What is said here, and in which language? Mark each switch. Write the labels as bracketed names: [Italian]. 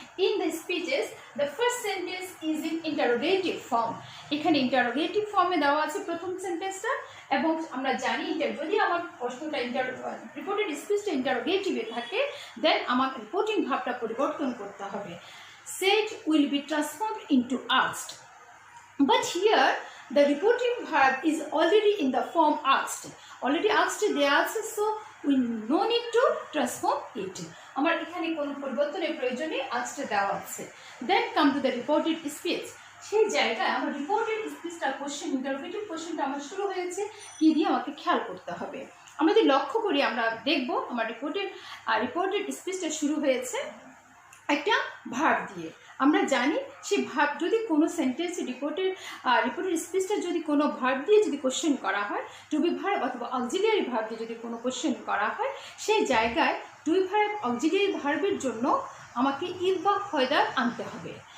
[English] In the speeches the first sentence is in interrogative form. [Bangla] এখানে interrogative ফর্মে দেওয়া আছে প্রথম সেন্টেন্সটা, এবং আমরা জানি যদি আমার প্রশ্নটা রিপোর্টেড স্পিচটা ইন্টারোগেটিভে থাকে, দেন আমাকে রিপোর্টিং ভাবটা পরিবর্তন করতে হবে। [English] Said will be transformed into asked, but here the reporting verb is already in the form asked. Already asked [Bangla] দেয়া আছে, [English] so we no need to transform it. [Bangla] আমার এখানে কোনো পরিবর্তনের প্রয়োজনে asked দেওয়া আছে। [English] Then come to the reported speech. [Bangla] সেই জায়গায় আমার রিপোর্টেড স্পিচটা ইন্টারোগেটিভ কোশ্চেনটা আমার শুরু হয়েছে কি দিয়ে আমাকে খেয়াল করতে হবে। আমরা যদি লক্ষ্য করি আমরা দেখব আমার রিপোর্টেড স্পিচটা শুরু হয়েছে একটা ভার্ব দিয়ে। আমরা জানি সেই ভার্ব যদি কোনো সেন্টেন্সে রিপোর্টেড স্পিচটা যদি কোনো ভার্ব দিয়ে যদি কোশ্চেন করা হয়, টু বি ভার্ব অথবা অক্সিলিয়ারি ভার্ব দিয়ে যদি কোনো কোশ্চেন করা হয়, সেই জায়গায় টু বি ভার্ব অক্সিলিয়ারি ভার্বের জন্য আমাকে ইফ বা ফয়দার আনতে হবে।